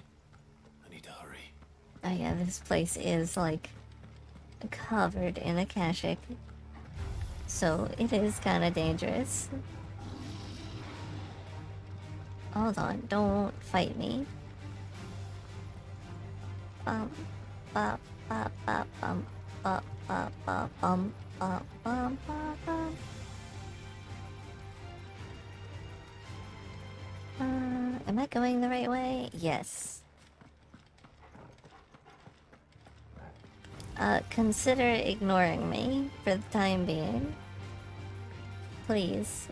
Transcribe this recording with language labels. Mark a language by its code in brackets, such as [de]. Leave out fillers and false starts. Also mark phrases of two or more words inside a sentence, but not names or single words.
[en] I need to hurry. Oh yeah, this place is like covered in Akashic. So it is kind of dangerous. Hold on, don't fight me. Bum, bop, bop, bop, bum, bop, bop, bop, bum, bop, bum, bop, bum. Am I going the right way? Yes. Consider ignoring me for the time being. Please.